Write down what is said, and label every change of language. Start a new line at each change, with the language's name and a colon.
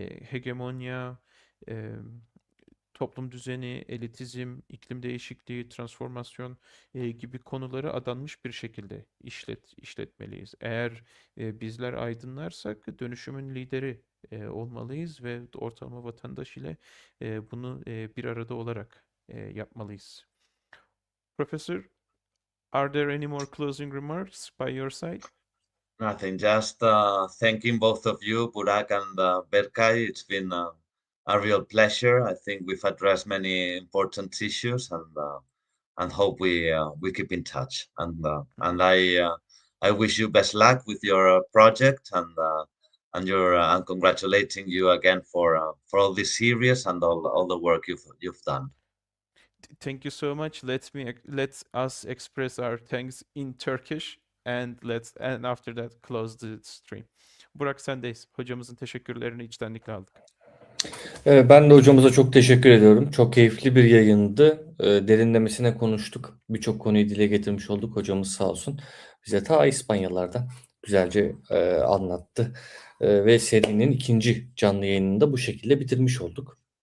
Turkish: Hegemonya, e, toplum düzeni, elitizm, iklim değişikliği, transformasyon gibi konuları adanmış bir şekilde işletmeliyiz. Eğer bizler aydınlarsak dönüşümün lideri olmalıyız ve ortalama vatandaş ile bunu bir arada olarak yapmalıyız.
English: Professor, are there any more closing remarks by your side? Nothing, just thanking both of you, Burak and Berkay. It's been a real pleasure. I think we've addressed many important issues, and hope we keep in touch. And I wish you best luck with your project, and congratulating you again for all this series and all the work you've done. Thank you so much. Let us express our thanks in Turkish and after that close the stream.
Turkish: Burak, sendeyiz. Hocamızın teşekkürlerini içtenlikle aldık. Ben de hocamıza çok teşekkür ediyorum. Çok keyifli bir yayındı. Derinlemesine konuştuk. Birçok konuyu dile getirmiş olduk. Hocamız sağ olsun. Bize ta İspanyalardan güzelce anlattı. Ve serinin ikinci canlı yayınını da bu şekilde bitirmiş olduk.